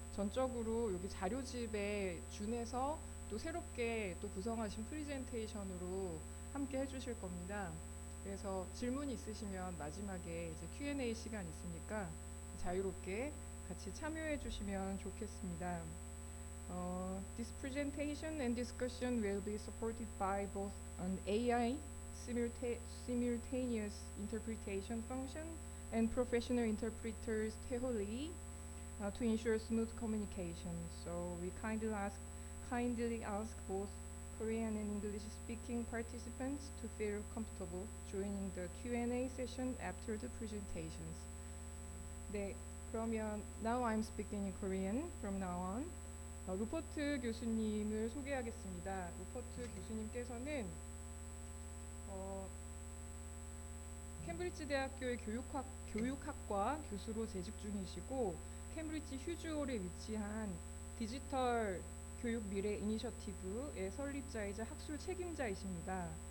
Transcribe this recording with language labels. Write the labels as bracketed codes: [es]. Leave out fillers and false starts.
[ko] 전적으로 여기 자료집에 준해서 또 새롭게 또 구성하신 프리젠테이션으로 함께 해주실 겁니다. 그래서 질문 있으시면 마지막에 이제 Q&A 시간 있으니까 자유롭게 같이 참여해 주시면 좋겠습니다. [en] This presentation and discussion will be supported by both an AI simultaneous interpretation function and professional interpreters Teholi to ensure smooth communication. So we kindly ask both Korean and English speaking participants to feel comfortable joining the Q&A session after the presentations. [ko] 네, 그러면 [en] now I'm speaking in Korean from now on. [ko] 루퍼트 교수님을 소개하겠습니다. 루퍼트 교수님께서는 캠브리지 대학교의 교육학과 교수로 재직 중이시고 캠브리지 휴즈홀에 위치한 디지털 교육 미래 이니셔티브의 설립자이자 학술 책임자이십니다.